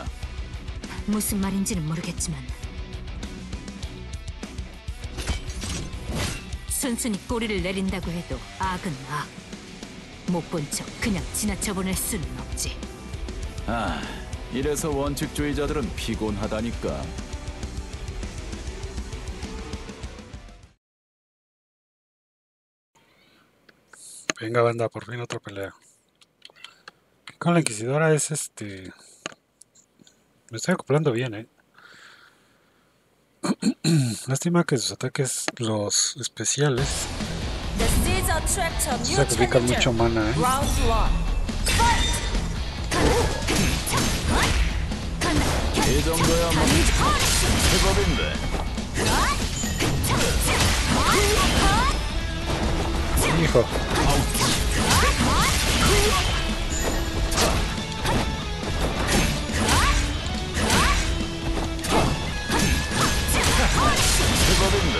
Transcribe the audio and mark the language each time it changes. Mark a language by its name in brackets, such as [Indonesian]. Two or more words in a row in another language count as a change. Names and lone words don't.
[Korean] 무슨 말인지는 모르겠지만 순순히 꼬리를 내린다고 해도 악은 악. 못 본 척 그냥 지나쳐보낼 수는 없지. 이래서 원칙주의자들은 피곤하다니까. [Spanish] Venga, banda, por fin otra pelea. Con la Inquisidora es Me estoy acoplando bien, Lástima que sus ataques, los especiales, sacrifican mucho mana, [Korean] 이 정도야 뭐 제법인데. [Spanish] Hijo. [Korean] 제법인데.